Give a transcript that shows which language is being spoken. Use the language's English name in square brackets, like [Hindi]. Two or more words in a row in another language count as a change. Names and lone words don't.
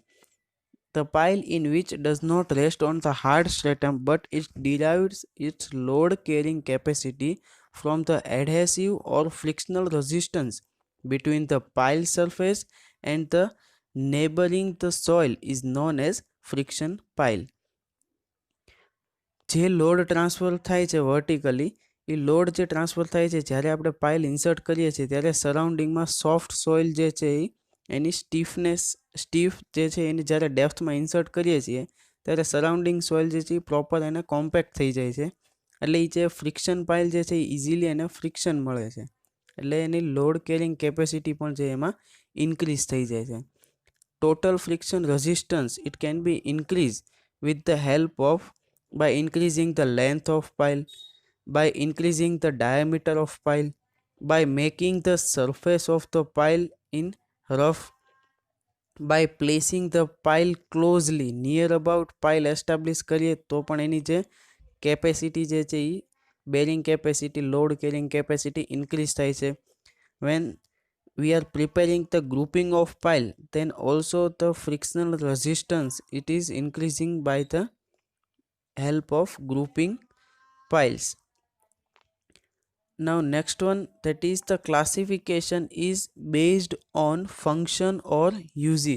[English] The pile in which does not rest on the hard stratum but it derives its load carrying capacity from the adhesive or frictional resistance between the pile surface and the neighboring the soil is known as friction pile. [Gujarati] જે [English] load transfer [Gujarati] થાય છે વર્ટિકલી, એ લોડ જે ટ્રાન્સફર થાય છે જ્યારે આપણે [English] pile insert [Gujarati] કરીએ છીએ ત્યારે સરાઉન્ડિંગમાં [English] soft soil [Gujarati] જે છે એની સ્ટીફ જે છે એની જ્યારે ડેપ્થમાં ઇન્સર્ટ કરીએ છીએ ત્યારે [English] surrounding soil [Gujarati] જે છે એ પ્રોપર એને કોમ્પેક્ટ થઈ જાય છે. એટલે એ જે [English] friction pile [Gujarati] જે છે એ ઇઝીલી એને ફ્રિક્શન મળે છે. એટલે એની [English] load carrying capacity [Gujarati] પણ છે એમાં ઇન્ક્રીઝ થઈ જાય છે. [English] total friction resistance it can be increase with the help of by increasing the length of pile, by increasing the diameter of pile, by making the surface of the pile in rough, by placing the pile closely near about pile establish [Gujarati] કરીએ તો પણ એની જે કેપેસિટી જે છે એ [English] bearing capacity load carrying capacity increase [Gujarati] થાય છે. [English] when we are preparing the grouping of pile, then also the frictional resistance it is increasing by the help of grouping piles. Now next one, that is the classification is based on function or uses.